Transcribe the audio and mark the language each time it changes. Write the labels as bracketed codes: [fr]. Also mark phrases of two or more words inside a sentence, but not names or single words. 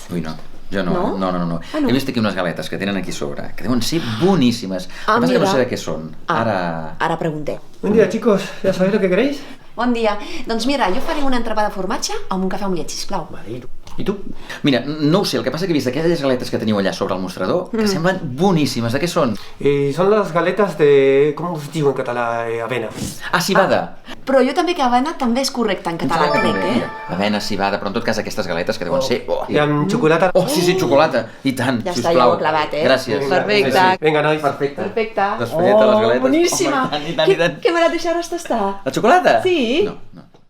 [ca] Ui, no. Jo no. No? No. Ah, no. He vist aquí unes galetes que tenen aquí sobre, que deuen ser boníssimes. El que passa que no sé de què són. Ara preguntem. [es] Buen día, chicos. ¿Ya sabéis lo que queréis? [ca] Bon dia. Doncs mira, jo faré un entrepà de formatge amb un cafè amb llet, sisplau. Vale. [es] ¿Y tú? [ca] Mira, no ho sé, el que passa que he vist aquelles galetes que teniu allà sobre el mostrador, que semblen boníssimes. De què són? [es] Son las galetas de... ¿Cómo os digo en catalán? Avena. [ca] Ah, cibada. Però jo també que avena també és correcte en català, crec, eh? Avena, cibada, però en tot cas aquestes galetes que deuen ser... [es] Y chocolate. [ca] Oh, sí, xocolata. I tant, Ja sisplau. està, ja ho he clavat, eh? Gràcies. Perfecte. Venga, nois. Perfecte. Desfalleta les galetes. Boníssima. Home, i tant. Que me la deixaràs tastar? La xocolata? Sí. No.